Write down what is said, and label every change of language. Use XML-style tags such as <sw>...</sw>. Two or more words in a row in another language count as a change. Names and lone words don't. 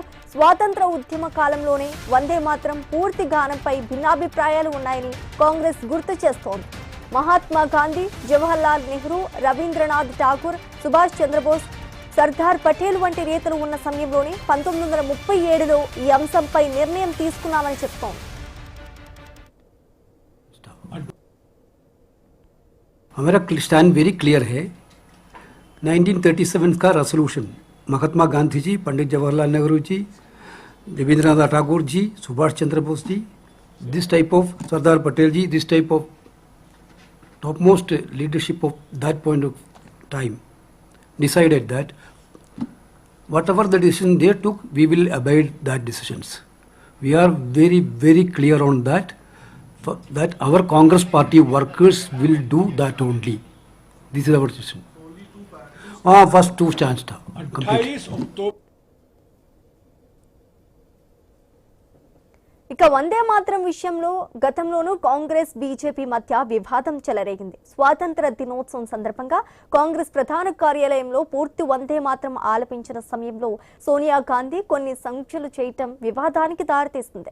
<te>స్వాతంత్ర ఉద్యమ కాలంలోనే వందే మాత్రం పూర్తి గానంపై భిన్నాభిప్రాయాలు ఉన్నాయని కాంగ్రెస్ గుర్తు చేస్తోంది. మహాత్మా గాంధీ, జవహర్లాల్ నెహ్రూ, రవీంద్రనాథ్ ఠాగూర్, సుభాష్ చంద్రబోస్, సర్దార్ పటేల్ వంటి నేతలు ఉన్న సమయంలోనే 1937లో ఈ అంశంపై నిర్ణయం తీసుకున్నామని చెప్తోంది.</te> <en>हमारा stand very clear है। 1937 का रेसोल्यूशन महात्मा गांधी जी, पंडित जवाहरलाल नेहरू जी, रविंद्रनाथ ठाकुर जी, सुभाष चंद्र बोस जी, this type of सरदार पटेल जी, this type of top most leadership of that point of time decided that whatever the decision they took, we will abide that decisions. We are very, very clear on that. That our Congress party workers will do that only. This is our decision. First 2 stands था.</en> <hi>28 अक्टूबर</hi> <te>ఇక వందే మాత్రం విషయంలో గతంలోనూ కాంగ్రెస్ బీజేపీ మధ్య వివాదం చెలరేగింది. స్వాతంత్ర దినోత్సవం సందర్భంగా కాంగ్రెస్ ప్రధాన కార్యాలయంలో పూర్తి వందే మాత్రం ఆలపించిన సమయంలో సోనియా గాంధీ కొన్ని సంఖ్యలు చేయటం వివాదానికి దారితీస్తుంది.</te>